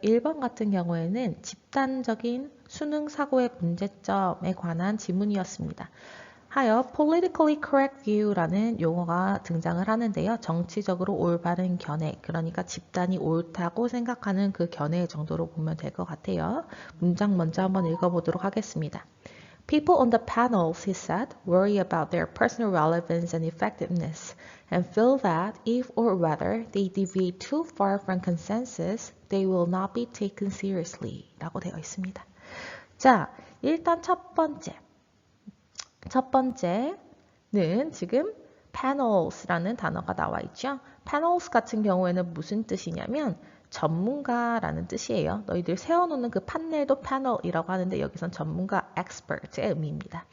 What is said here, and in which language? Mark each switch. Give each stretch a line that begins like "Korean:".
Korean: 1번 같은 경우에는 집단적인 수능 사고의 문제점에 관한 질문이었습니다. 하여 politically correct view라는 용어가 등장을 하는데요. 정치적으로 올바른 견해, 그러니까 집단이 옳다고 생각하는 그 견해 정도로 보면 될 것 같아요. 문장 먼저 한번 읽어보도록 하겠습니다.
English: People on the panels, he said, worry about their personal relevance and effectiveness and feel that if or whether they deviate too far from consensus, they will not be taken seriously
Korean: 라고 되어 있습니다. 자, 일단 첫 번째는 지금 panels라는 단어가 나와 있죠. panels 같은 경우에는 무슨 뜻이냐면 전문가라는 뜻이에요. 너희들 세워놓는 그 판넬도 panel이라고 하는데 여기선 전문가 expert의 의미입니다.